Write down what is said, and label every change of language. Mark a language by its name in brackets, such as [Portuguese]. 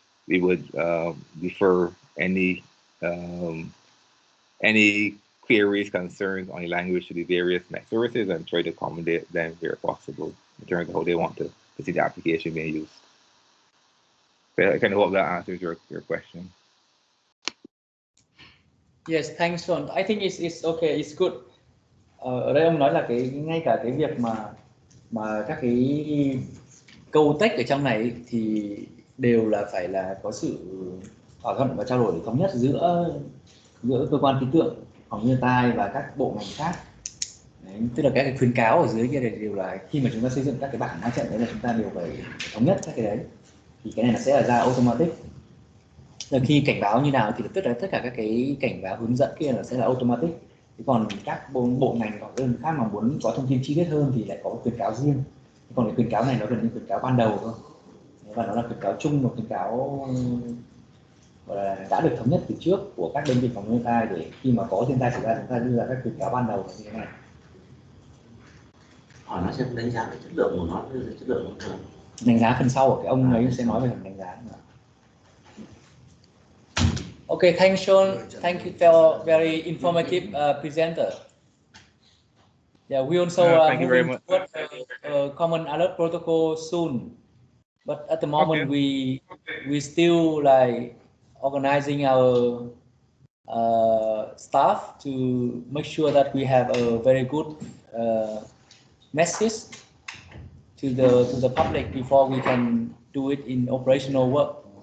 [English] We would defer any queries, concerns on the language to the various net services and try to accommodate them where possible in terms of how they want to see the application being used. So I kind of hope that answers your question. Yes, thanks Sean. I think it's okay, it's good. [Vietnamese] Ở đây ông nói là ngay cả cái việc mà các cái câu text ở trong này thì đều là phải là có sự thỏa thuận và trao đổi thống nhất giữa cơ quan ký tượng, phòng nhân tai và các bộ ngành khác. Đấy, tức là các cái khuyến cáo ở dưới kia đều là khi mà chúng ta xây dựng các cái bảng hóa trận đấy là chúng ta đều phải thống nhất các cái đấy. Thì cái này nó sẽ là ra automatic. Là khi cảnh báo như nào thì tất cả các cái cảnh báo hướng dẫn kia là sẽ là automatic. Thế còn các bộ ngành hoặc đơn khác mà muốn có thông tin chi tiết hơn thì lại có khuyến cáo riêng. Còn cái khuyến cáo này nó gần như khuyến cáo ban đầu thôi. Và nó là khuyến cáo chung, một khuyến cáo gọi là đã được thống nhất từ trước của các đơn vị phòng thiên tai để khi mà có thiên tai xảy ra chúng ta đưa ra các khuyến cáo ban đầu như thế này. Hỏi nó sẽ đánh giá cái chất lượng của nó, chất lượng của nó. Đánh giá phần sau, cái ông ấy sẽ nói về phần đánh giá. [English] Okay, thanks Sean. Thank you for very informative presenter. Yeah, we also thank you very much. Common alert protocol soon, but at the moment we still like organizing our staff to make sure that we have a very good message to the public before we can do it in operational work.